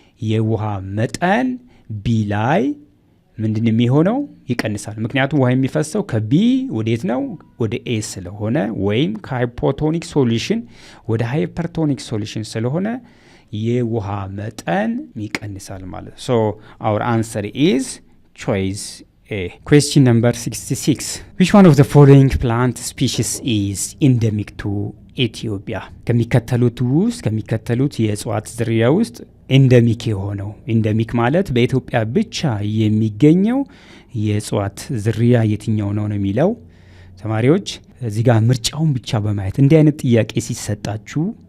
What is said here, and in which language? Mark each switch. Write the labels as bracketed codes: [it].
[am] የውሃ መጠን B ላይ ምንድነው የሚሆነው ይቀንሳል ምክንያቱም ውሃ የሚፈሰው ከB ወዴት ነው ወደ A ስለሆነ ወይም ከሃይፖቶኒክ ሶሉሽን ወደ ሃይፐርቶኒክ ሶሉሽን ስለሆነ የውሃ መጠን ይቀንሳል ማለት [en] so our answer is choice A. Question number 66. Which one of the following plant species is endemic to Ethiopia? [am] ከሚከተሉት የእጽዋት ዝርያ ውስጥ endemic የሆነው endemic ማለት በኢትዮጵያ ብቻ የሚገኘው የእጽዋት ዝርያ የትኛው ነው የሚለው ተማሪዎች እዚህ ጋር ምርጫውን ብቻ በማየት እንዲህ አይነት ጥያቄ ሲሰጣችሁ